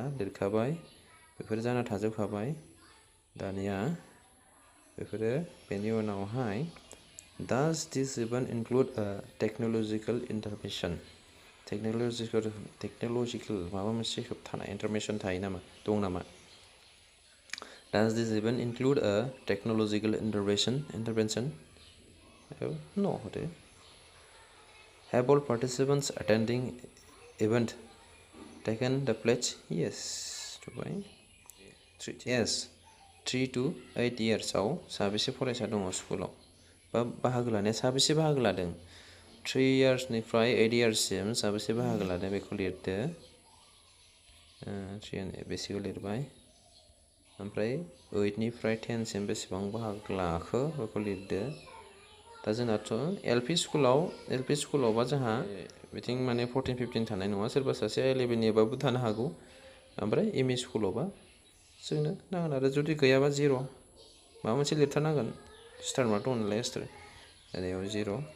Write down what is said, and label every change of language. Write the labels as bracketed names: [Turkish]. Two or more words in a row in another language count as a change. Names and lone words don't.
[Bodo] लिरखाबाय बेफोर जाना थाजोबखाबाय दानिया बेफोरो बेनि उनावहाय [English] does this event include technological intervention [Bodo] टेक्न'लजिकेल माबा मोनसे होबथानाय इन्टारभेन्सन थायो नामा दं नामा [English] does this event include technological intervention [Bodo] no होदो [English] have all participants attending event taken the pledge yes [Bodo] थुबाय [English] yes 3 to 8 years [Bodo] आव साबेसे फरायसा दङ स्कुलाव बा बाहागो लानाया साबेसे बाहागो लादों 3 yearsनिफ्राय 8 yearsसिम साबेसे बाहागो लादों बेखौ लिरदो 3 बेसेखौ लिरबाय ओमफ्राय 8निफ्राय 10सिम बेसेबां बाहागो लाखो बेखौ लिरदो दा जोंनाथ' एलपि स्कुलावबा जोंहा बिथिं माने 14-15 थानाय नङा सोरबा सासे 11निबाबो थानो हागौ ओमफ्राय एमइ स्कुलावबा जोंनो नांगोन आरो जुदि गैयाबा 0 माबा मोनसे लिरथारनांगोन [English] star mark [Bodo] दं नालाय एक्सट्रा ओरैयाव 0